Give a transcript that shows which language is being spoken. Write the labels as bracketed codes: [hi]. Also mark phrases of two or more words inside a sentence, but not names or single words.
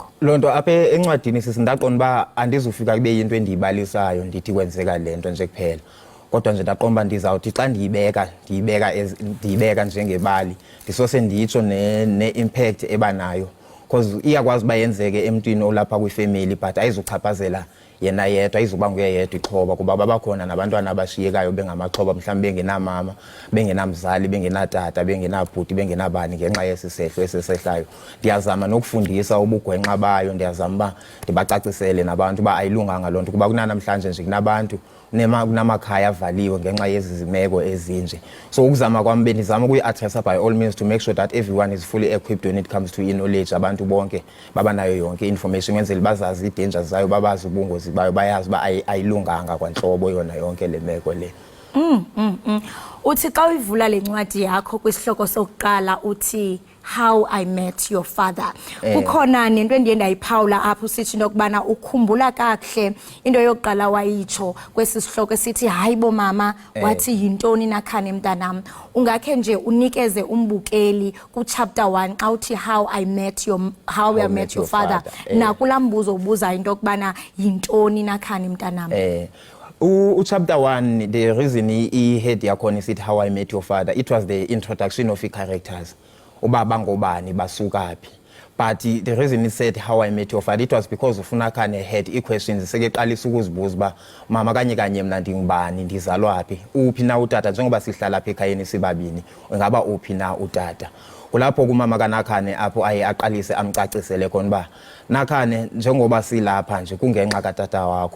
[xh] Lonto apha encwadini sisindaqonda ba andizufika kube yinto endiyibalisayo ndithi kwenzeka lento nje kuphela, kodwa nje ndaqomba ndizawuthi xa ndiyibeka njengebali ndisose nditsho ne-impact ebanayo, because iyakwazi uba yenzeke emntwini olapha kwifamily but ayizuchaphazela yena yedwa, ayizuba nguye yedwa ixhoba, kuba babakhona nabantwana abashiyekayo bengamaxhoba, mhlawumbi bengenamama, bengenamzali, bengenatata, bengenabhuti, bengenabani ngenxa yesisehlo esisehlayo. Ndiyazama nokufundisa ubugwenxa bayo, ndiyazama uba ndibacacisele nabantu uba ayilunganga loo nto, kuba kunanamhlanje nje kunabantu kunamakhaya avaliwe ngenxa yezi zimeko ezinje. So ukuzama kwami bendizama ukuyi-addressa [en] by all means to make sure that everyone is fully equipped when it comes to knowledge, [xh] abantu bonke babanayo yonke information, ngenzela bazazi i-dangers zayo, babazi ubungozi bayo, bayazi uba ayilunganga kwanhlobo yona yonke le meko le. Uthi xa uyivula le ncwadi yakho kwisihloko sokuqala uthi How I Met Your Father, kukhona nento endiye ndayiphawula apho usithi into okubana ukhumbula kakuhle into yokuqala wayitsho kwesi sihloko esithi hayibo mama wathi yintoni nakhane mntanam. Ungakhe nje unikeze umbukeli ku-chapter 1 xa uthi How I Met Your Father nakulaa mbuzo ubuza into okubana yintoni nakhane mntanam. [en] Chapter 1, the reason he had [xh] yakhona isithi [en] How I Met Your Father, it was the introduction of the characters. [xh] Ubaba ngobani basukaphi. [en] But the reason he said How I Met Your Father, it was because uFunakane had questions [xh] sekeqalisa ukuzibuza ba mama kanye mna ndingubani, ndizalwaphi, uphi na utata, njengoba sihlala apha ekhayeni sibabini, ngaba uphi na utata. Kulapho kumama kaNakhane apho aye aqalise amcacisele khona ba Nakhane njengoba silapha nje kungenxa katata wakho.